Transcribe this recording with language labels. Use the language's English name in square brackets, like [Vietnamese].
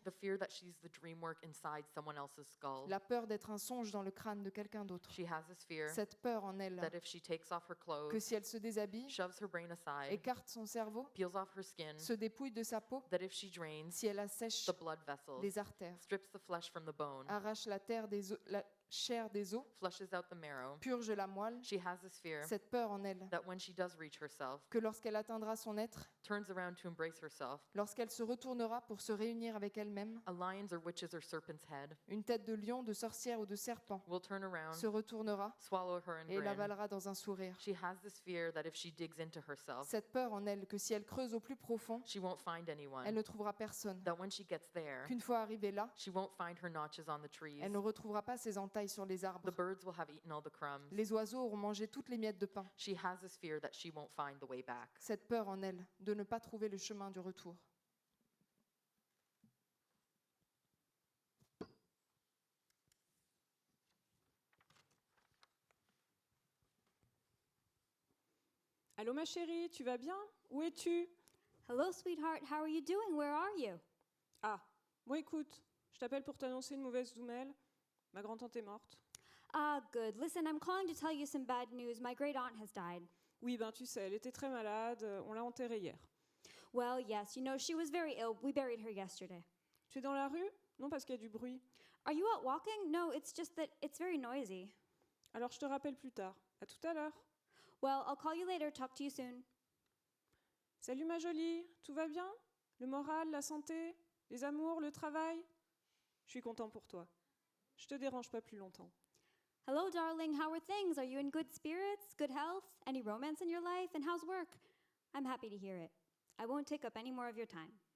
[English] The fear that she's the dream work inside someone else's skull. [French] La peur d'être un songe dans le crâne de quelqu'un d'autre. [English] She has this fear [French] Cette peur en elle [English] that if she takes off her [French] que [English] clothes, [French] si elle se déshabille, [English] shoves her brain aside, [French] écarte son cerveau, [English] peels off her skin, [French] se dépouille de sa peau, [English] that if she drains [French] si elle assèche [English] the blood vessels, [French] les artères, [English] strips the flesh from the bone, [French] arrache la chair des os, [English] flushes out the marrow, [French] purge la moelle, [English] she has this fear [French] cette peur en elle [English] that when she does reach herself, [French] que lorsqu'elle atteindra son être, [English] turns around to embrace herself, [French] lorsqu'elle se retournera pour se réunir avec elle-même, [English] a lion's or witch's or serpent's head [French] une tête de lion, de sorcière ou de serpent [English] will turn around, [French] se retournera [English] swallow her and [French] et [English] grin. [French] l'avalera dans un sourire. [English] She has this fear that if she digs into herself, [French] Cette peur en elle que si elle creuse au plus profond, [English] she won't find [French] elle [English] anyone, [French] ne trouvera personne. [English] that when she gets there, [French] Qu'une fois arrivée là, [English] she won't find her notches on the trees. [French] elle ne retrouvera pas ses entailles sur les [English] The [French] arbres. [English] birds will have eaten all the crumbs. [French] Les oiseaux auront mangé toutes les miettes de pain. [English] She has this fear that she won't find the way back. [French] Cette peur en elle de ne pas trouver le chemin du retour. Allô ma chérie, tu vas bien? Où es-tu? [English] Hello, sweetheart. How are you doing? Where are you? [French] Ah, bon écoute, je t'appelle pour t'annoncer une mauvaise nouvelle. Ma grand-tante est morte. [English] Ah, good. Listen, I'm calling to tell you some bad news. My great aunt has died. [French] Oui, ben tu sais, elle était très malade, on l'a enterrée hier. [English] Well, yes, you know, she was very ill. We buried her yesterday. [French] Tu es dans la rue? Non, parce qu'il y a du bruit. [English] Are you out walking? No, it's just that it's very noisy. [French] Alors je te rappelle plus tard. À tout à l'heure. [English] Well, I'll call you later. Talk to you soon. [French] Salut ma jolie, tout va bien? Le moral, la santé, les amours, le travail? Je suis content pour toi. Je te dérange pas plus longtemps. [English] Hello, darling. How are things? Are you in good spirits, good health? Any romance in your life? And how's work? I'm happy to hear it. I won't take up any more of your time.